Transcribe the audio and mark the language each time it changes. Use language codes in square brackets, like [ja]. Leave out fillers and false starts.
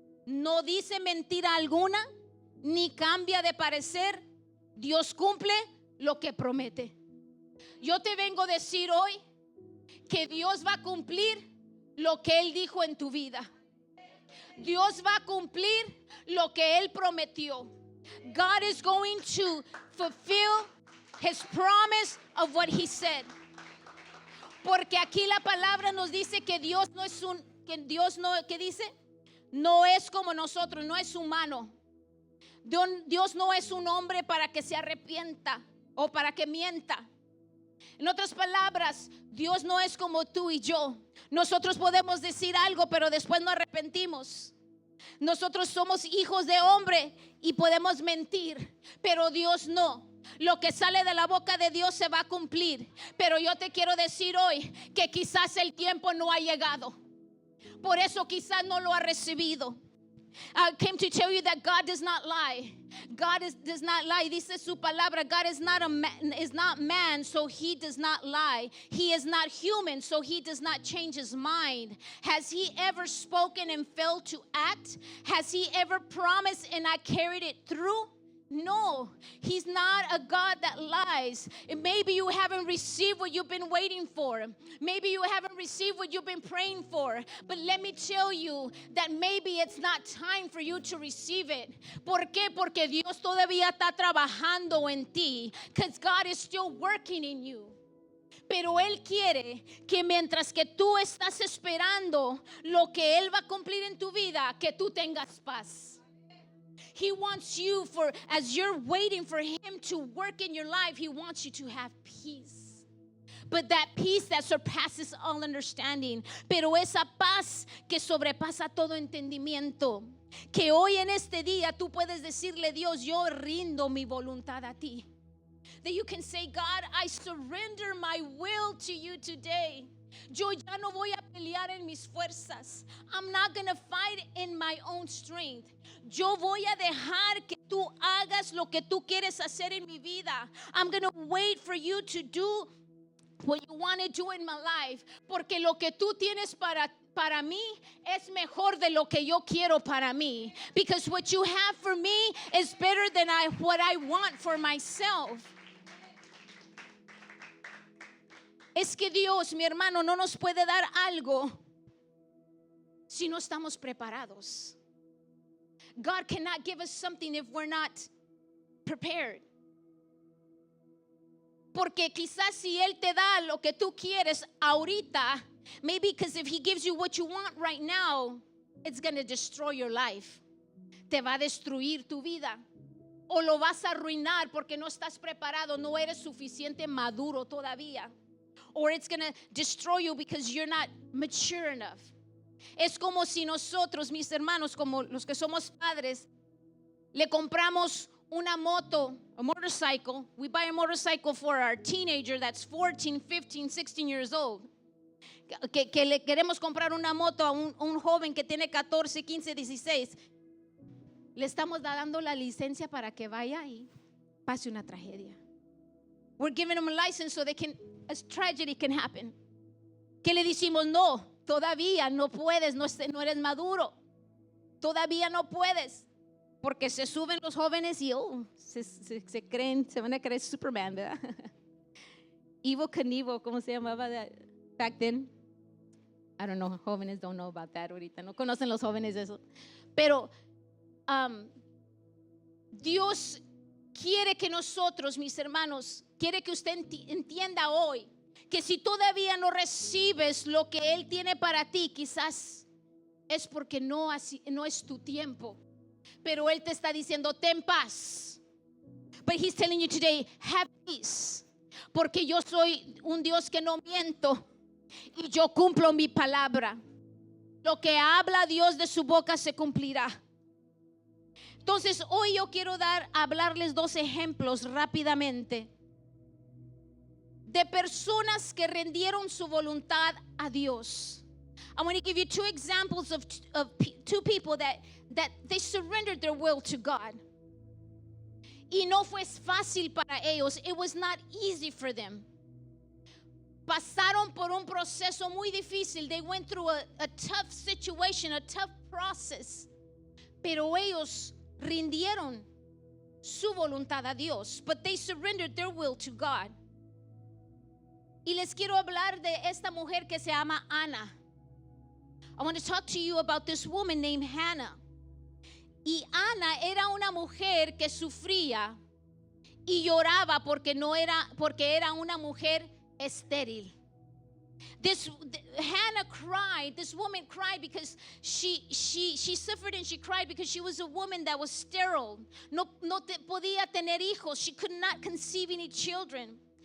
[es] No dice mentira alguna, ni cambia de parecer. Dios cumple lo que promete. Yo te vengo a decir hoy que Dios va a cumplir lo que Él dijo en tu vida. Dios va a cumplir lo que Él prometió. [en] God is going to fulfill His promise of what He said. [es] Porque aquí la palabra nos dice que Dios no es ¿qué dice? No es como nosotros, no es humano. Dios no es un hombre para que se arrepienta o para que mienta. En otras palabras, Dios no es como tú y yo. Nosotros podemos decir algo, pero después nos arrepentimos. Nosotros somos hijos de hombre y podemos mentir, pero Dios no. Lo que sale de la boca de Dios se va a cumplir. Pero yo te quiero decir hoy que quizás el tiempo no ha llegado. Por eso quizás no lo ha recibido. [en] I came to tell you that God does not lie. Does not lie. [es] Dice su palabra. [en] God is not man, so He does not lie. He is not human, so He does not change His mind. Has He ever spoken and failed to act? Has He ever promised and not carried it through? No, he's not a God that lies. And maybe you haven't received what you've been waiting for. Maybe you haven't received what you've been praying for. But let me tell you that maybe it's not time for you to receive it. [es] ¿Por qué? Porque Dios todavía está trabajando en ti. [en] Because God is still working in you. [es] Pero Él quiere que mientras que tú estás esperando lo que Él va a cumplir en tu vida, que tú tengas paz. [en] He wants you, for as you're waiting for him to work in your life, he wants you to have peace. But that peace that surpasses all understanding. [es] Pero esa paz que sobrepasa todo entendimiento. Que hoy en este día tú puedes decirle, Dios, yo rindo mi voluntad a ti. [en] That you can say, God, I surrender my will to you today. [es] Yo ya no voy a pelear en mis fuerzas. [en] I'm not going to fight in my own strength. [es] Yo voy a dejar que tú hagas lo que tú quieres hacer en mi vida. [en] I'm going to wait for you to do what you want to do in my life. [es] Porque lo que tú tienes para mí es mejor de lo que yo quiero para mí. [en] Because what you have for me is better than what I want for myself. [es] Es que Dios, mi hermano, no nos puede dar algo si no estamos preparados. [en] God cannot give us something if we're not prepared. [es] Porque quizás si Él te da lo que tú quieres ahorita, [en] maybe because if He gives you what you want right now, it's going to destroy your life. [es] Te va a destruir tu vida. O lo vas a arruinar porque no estás preparado, no eres suficiente maduro todavía. [en] Or it's going to destroy you because you're not mature enough. [es] Es como si nosotros, mis hermanos, como los que somos padres, le compramos una moto, [en] a motorcycle. We buy a motorcycle for our teenager that's 14, 15, 16 years old. [es] Que le queremos comprar una moto a un joven que tiene 14, 15, 16. Le estamos dando la licencia para que vaya y pase una tragedia. [en] We're giving them a license so a tragedy can happen. [es] ¿Qué le decimos? No, todavía no puedes, no eres maduro. Todavía no puedes. Porque se suben los jóvenes y se creen, se van a creer Superman, ¿verdad? Evel Knievel, ¿cómo se llamaba [en] back then? I don't know, jóvenes don't know about that ahorita. [es] No conocen los jóvenes eso. Pero Dios quiere que nosotros, mis hermanos, quiere que usted entienda hoy que si todavía no recibes lo que Él tiene para ti, quizás es porque no es tu tiempo. Pero Él te está diciendo, ten paz. [en] But He's telling you today, have peace. [es] Porque yo soy un Dios que no miento y yo cumplo mi palabra. Lo que habla Dios de su boca se cumplirá. Entonces hoy yo quiero hablarles 2 ejemplos rápidamente de personas que rendieron su voluntad a Dios. [en] I want to give you 2 examples of 2 people that they surrendered their will to God. [es] Y no fue fácil para ellos. [en] It was not easy for them. [es] Pasaron por un proceso muy difícil. [en] They went through a tough situation, a tough process. [es] Pero ellos rindieron su voluntad a Dios. [en] But they surrendered their will to God. [es] Y les quiero hablar de esta mujer que se llama Ana. [en] I want to talk to you about this woman named Hannah. [es] Y Ana era una mujer que sufría y lloraba porque era una mujer estéril. [en] Hannah cried. This woman cried because she suffered and she cried because she was a woman that was sterile. [es] No podía tener hijos. [en] She could not conceive any children.